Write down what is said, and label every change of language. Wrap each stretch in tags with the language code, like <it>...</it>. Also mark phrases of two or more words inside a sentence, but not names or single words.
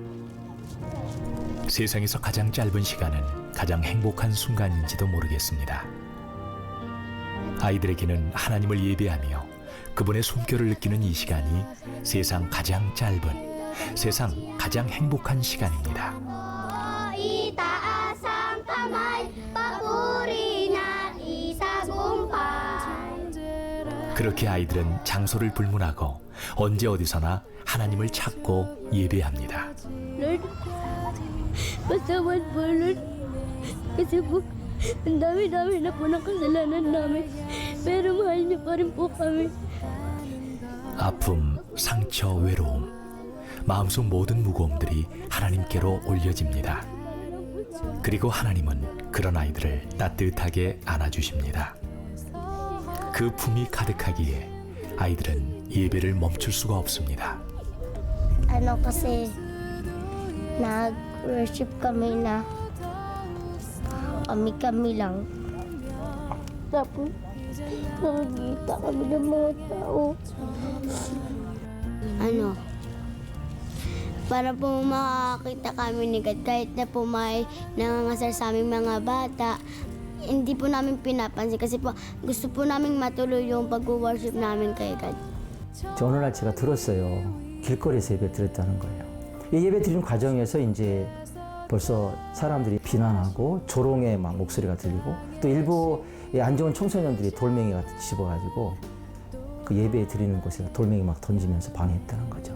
<ko>세상에서 가장 짧은 시간은 가장 행복한 순간인지도 모르겠습니다. 아이들에게는 하나님을 예배하며 그분의 숨결을 느끼는 이 시간이 세상 가장 짧은, 세상 가장 행복한 시간입니다.</ko> <tl>Itaas ang kamay, papuri na isagumpay.</tl> <ko>그렇게 아이들은 장소를 불문하고 언제 어디서나 하나님을 찾고 예배합니다.</ko> <tl>Lord, pasawad po, Lord. Kasi po, ang dami-dami na po ng kasalanan namin. Pero mahal niyo pa rin po kami.</tl> <ko>아픔, 상처, 외로움, 마음속 모든 무거움들이 하나님께로 올려집니다. 그리고 하나님은 그런 아이들을 따뜻하게 안아주십니다. 그 품이 가득하기에 아이들은 예배를 멈출 수가 없습니다.</ko> <tl>Kasi worship kami na kami-kami lang. Tapos, nakikita kami ng mga tao. Para po makakita kami ni God, kahit na po may nangangasar sa aming mga bata, hindi po namin pinapansin kasi po gusto po namin matuloy yung pag-worship namin kay God.</tl> <ko>어느 날 제가 들었어요. 길거리에서 예배 드렸다는 거예요. 이 예배 드리는 과정에서 이제 벌써 사람들이 비난하고 조롱의 막 목소리가 들리고 또 일부 안 좋은 청소년들이 돌멩이 같은 집어가지고 그 예배 드리는 곳에 돌멩이 막 던지면서 방해했다는 거죠.</ko>